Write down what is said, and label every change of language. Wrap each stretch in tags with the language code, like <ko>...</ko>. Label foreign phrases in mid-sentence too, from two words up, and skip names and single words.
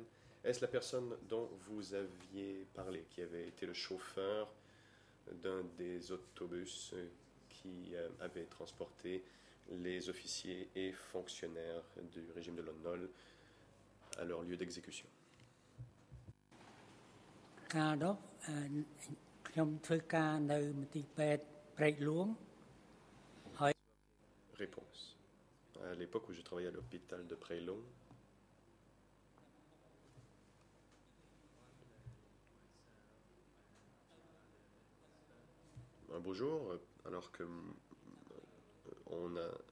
<fr>Est-ce la personne dont vous aviez parlé, qui avait été le chauffeur d'un des autobus qui avait transporté les officiers et fonctionnaires du régime de Lon Nol à leur lieu d'exécution?</fr> <km>ការនោះខ្ញុំធ្វើការនៅមន្ទីរពេទ្យព្រែកលួង</km> <fr>Réponse. À l'époque où je travaillais à l'hôpital de Prelong, un beau jour, alors que on m'a</fr>